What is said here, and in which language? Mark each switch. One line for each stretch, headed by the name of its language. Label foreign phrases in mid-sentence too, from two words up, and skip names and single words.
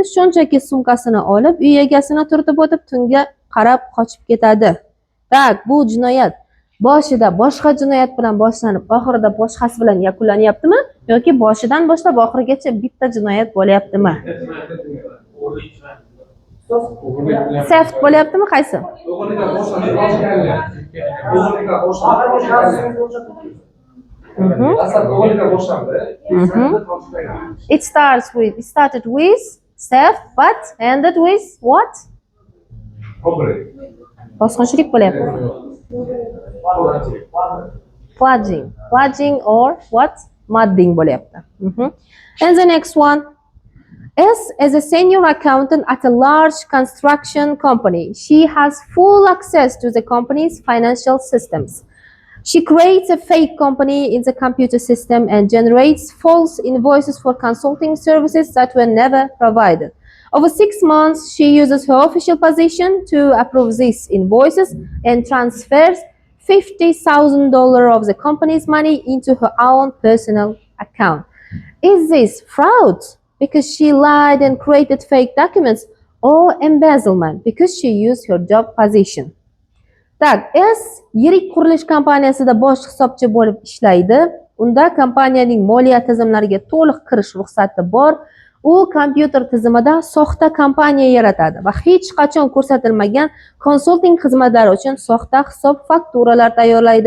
Uzbek: Shunchaki sumkasini olib, uy egasini turtib o'tib, tunga qarab qochib ketadi. Tak, bu jinoyat boshida boshqa jinoyat bilan boshlanib, oxirida boshqasi bilan yakunlanyaptimi yoki boshidan boshlab oxirigacha bitta jinoyat bo'lyaptimi? Theft bo'lyaptimi qaysi?
English: It started with theft but ended with what?
Uzbek: Bosqinchilik bo'lyapti.
English: Pledging or what?
Uzbek: Mudding bo'lyapti.
English: And the next one. S is a senior accountant at a large construction company. She has full access to the company's financial systems. She creates a fake company in the computer system and generates false invoices for consulting services that were never provided. Over 6 months, she uses her official position to approve these invoices and transfers $50,000 of the company's money into her own personal account. Is this fraud? Because she lied and created fake documents, or embezzlement because she used her job position.
Uzbek: Tak, S yirik qurilish kompaniyasida bosh hisobchi bo'lib ishlaydi. Unda kompaniyaning moliya tizimlariga to'liq kirish ruxsati bor. U kompyuter tizimida soxta kompaniya yaratadi va hech qachon ko'rsatilmagan konsulting xizmatlari uchun soxta hisob fakturalar tayyorlaydi.